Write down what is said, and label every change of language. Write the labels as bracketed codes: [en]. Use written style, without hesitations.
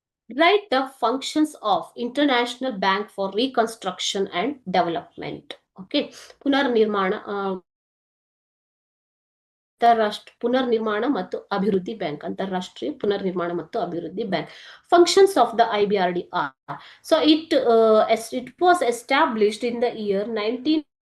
[en] Write the functions of International Bank for Reconstruction and Development. [kn] Okay, ಪುನರ್ನಿರ್ಮಾಣ ಅಂತಾರಾಷ್ಟ್ರೀಯ ಪುನರ್ನಿರ್ಮಾಣ ಮತ್ತು ಅಭಿವೃದ್ಧಿ ಬ್ಯಾಂಕ್, ಅಂತಾರಾಷ್ಟ್ರೀಯ ಪುನರ್ನಿರ್ಮಾಣ ಮತ್ತು ಅಭಿವೃದ್ಧಿ bank. [en] Functions of the IBRD are, so it was established in the year 1944.